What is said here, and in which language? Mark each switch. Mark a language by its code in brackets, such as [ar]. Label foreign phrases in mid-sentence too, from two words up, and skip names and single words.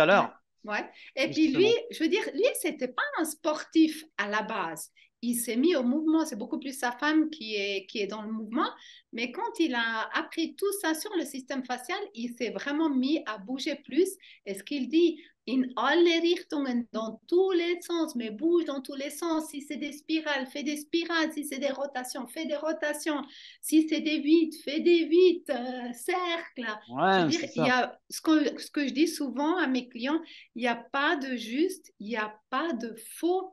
[fr] Ouais, l'heure, ouais. Et puis lui, justement. je veux dire, lui, c'était pas un sportif à la base. Il s'est mis au mouvement. C'est beaucoup plus sa femme qui est dans le mouvement. Mais quand il a appris tout ça sur le système facial, il s'est vraiment mis à bouger plus. Et ce qu'il dit, [de] in alle Richtungen, [fr] dans tous les sens, mais bouge dans tous les sens. Si c'est des spirales, fais des spirales. Si c'est des rotations, fais des rotations. Si c'est des vides, fais des vides, cercles. Je veux Ouais, dire, c'est il y ça. a ce que je dis souvent à mes clients, il n'y a pas de juste, il n'y a pas de faux.